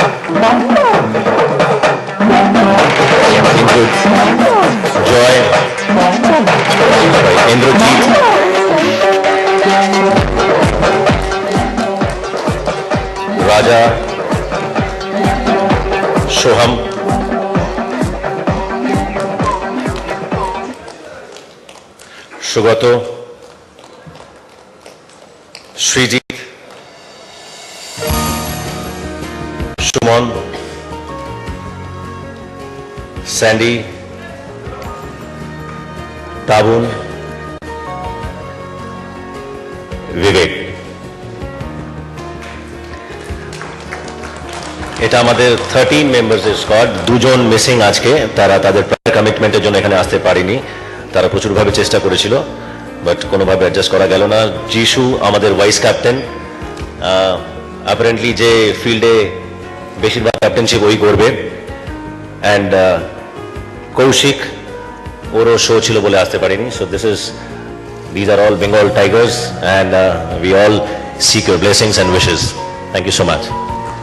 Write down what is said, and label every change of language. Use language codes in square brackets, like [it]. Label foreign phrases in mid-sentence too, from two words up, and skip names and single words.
[bn] Joy, Indrajit, Raja, Shoham, Sugato, Srijit, Shumon, Sandy, Tabun, Vivek. এটা আমাদের 13 মেম্বার্সের স্কোয়াড। দুজন মিসিং আজকে, তারা তাদের প্রায় কমিটমেন্টের জন্য এখানে আসতে পারেনি। তারা প্রচুরভাবে চেষ্টা করেছিল বাট কোনোভাবে অ্যাডজাস্ট করা গেল না। যিশু আমাদের [en] vice captain, [bn] অ্যাপারেন্টলি যে ফিল্ডে বেশিরভাগ ক্যাপ্টেনশিপ ওই করবে। অ্যান্ড কৌশিক, ওরও শো ছিল বলে আসতে পারিনি। [en] সো these are all Bengal Tigers and we all seek your blessings and wishes. Thank you so much.